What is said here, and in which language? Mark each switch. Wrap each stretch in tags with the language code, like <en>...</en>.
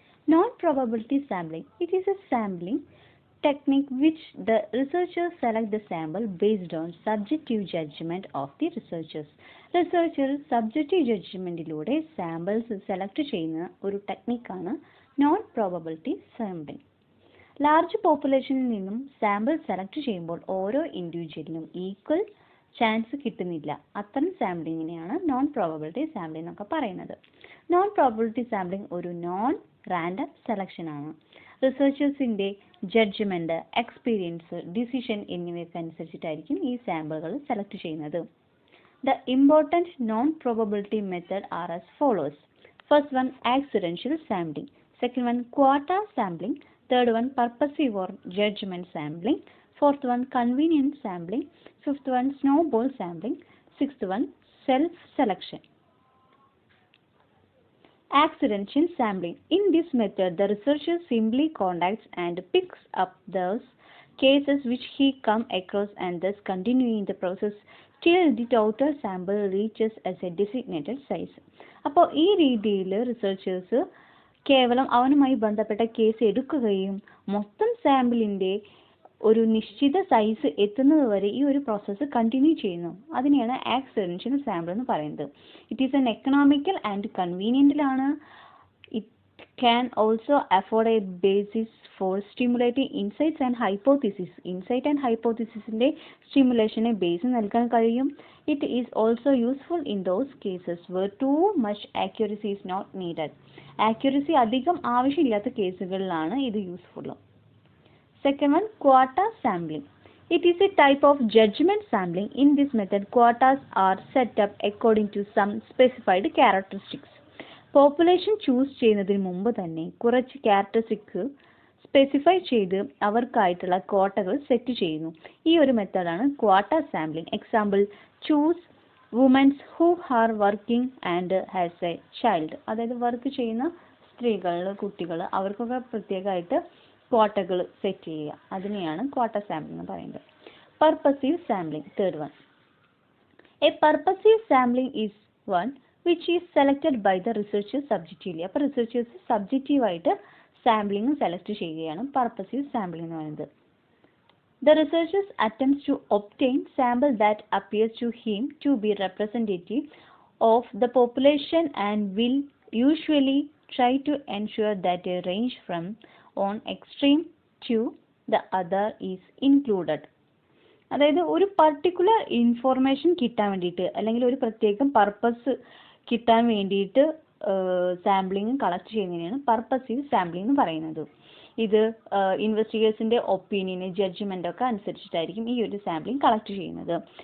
<en>Non-probability sampling. It is a sampling technique which the researchers select the sample based on subjective judgment of the researchers.</en> <ml>Researchers subjective judgmentilൂടെ samples select ചെയ്യുന്ന ഒരു ടെക്നിക്കാണ് non-probability sampling. Large പോപ്പുലേഷനിൽ നിന്നും sample select ചെയ്യുമ്പോൾ ഓരോ ഇൻഡിവിജ്വലിനും equal chance കിട്ടുന്നില്ല. അത്തരം സാമ്പിളിങ്ങിനെയാണ് non probability sampling എന്നൊക്കെ പറയുന്നത്. Non probability sampling ഒരു നോൺ റാൻഡം സെലക്ഷൻ ആണ്. റിസർച്ചേഴ്സിൻ്റെ ജഡ്ജ്മെൻറ്റ്, എക്സ്പീരിയൻസ്, ഡിസിഷൻ എന്നിവയൊക്കെ അനുസരിച്ചിട്ടായിരിക്കും ഈ സാമ്പിളുകൾ സെലക്ട് ചെയ്യുന്നത്.</ml> <en>The important non-probability method are as follows. First one, accidental sampling. Second one, quota sampling. Third one, purposive or judgment sampling. Fourth one, convenience sampling. Fifth one, snowball sampling. Sixth one, self-selection. Accidental sampling. In this method, the researcher simply contacts and picks up those cases which he come across and thus continuing the process till the total sample reaches as a designated size.</en> <ml>അപ്പോൾ ഈ രീതിയിൽ researchers കേവലം അവനുമായി ബന്ധപ്പെട്ട case എടുക്കുകയും മൊത്തം സാമ്പിളിൻ്റെ ഒരു നിശ്ചിത സൈസ് എത്തുന്നത് വരെ ഈ ഒരു പ്രോസസ്സ് കണ്ടിന്യൂ ചെയ്യുന്നു. അതിനെയാണ് ആക്സിഡൻഷ്യൽ സാമ്പിൾ എന്ന് പറയുന്നത്.</ml> <en>It is an economical and കൺവീനിയൻ്റിലാണ്. It can also afford a basis for stimulating insights and hypothesis.</en> <ml>Insight and ഹൈപ്പോത്തിസിസിൻ്റെ സ്റ്റിമുലേഷന് base നൽകാൻ കഴിയും.</ml> <en>It is also useful in those cases where too much accuracy is not needed.</en> <ml>Accuracy അധികം ആവശ്യമില്ലാത്ത കേസുകളിലാണ് ഇത് useful.</ml> <en>Second one, quota sampling. It is a type of judgment sampling. In this method, quotas are set up according to some specified characteristics.</en> <ml>Population choose ചെയ്യുന്നതിന് മുമ്പ് തന്നെ കുറച്ച് characteristics specify ചെയ്ത് അവർക്കായിട്ടുള്ള ക്വാട്ടകൾ set ചെയ്യുന്നു. ഈ ഒരു മെത്തേഡാണ് quota sampling. Example,</ml> <en>Choose womens who are working and has a child.</en> <ml>അതായത് വർക്ക് ചെയ്യുന്ന സ്ത്രീകൾ, കുട്ടികൾ, അവർക്കൊക്കെ പ്രത്യേകമായിട്ട് ക്വാട്ടകൾ സെറ്റ് ചെയ്യുക. അതിനെയാണ് ക്വാട്ട സാമ്പിളിംഗ് എന്ന് പറയുന്നത്. Purposive sampling.</ml> <en>Third one, a purposive sampling is one which is selected by the researchers subjectively.</en> <ml>അപ്പോൾ റിസർച്ചേഴ്സ് സബ്ജക്റ്റീവായിട്ട് സാമ്പിളിംഗ് സെലക്ട് ചെയ്യുകയാണ് പർപ്പസീവ് സാമ്പിളിംഗ് എന്ന് പറയുന്നത്.</ml> <en>The researchers attempts to obtain sample that appears to him to be representative of the population and will usually try to ensure that a range from one extreme to the other is included.</en> <ml>അതായത് ഒരു particular information കിട്ടാൻ വേണ്ടിയിട്ട് അല്ലെങ്കിൽ ഒരു പ്രത്യേകം purpose കിട്ടാൻ വേണ്ടിയിട്ട് sampling collect ചെയ്യുന്നതിനാണ് പർപ്പസീവ് സാമ്പിളിംഗ് എന്ന് പറയുന്നത്. ഇത് ഇൻവെസ്റ്റിഗേഴ്സിൻ്റെ ഒപ്പീനിയന്, ജഡ്ജ്മെൻ്റ് ഒക്കെ അനുസരിച്ചിട്ടായിരിക്കും ഈ ഒരു സാമ്പിളിംഗ് കളക്ട് ചെയ്യുന്നത്.</ml>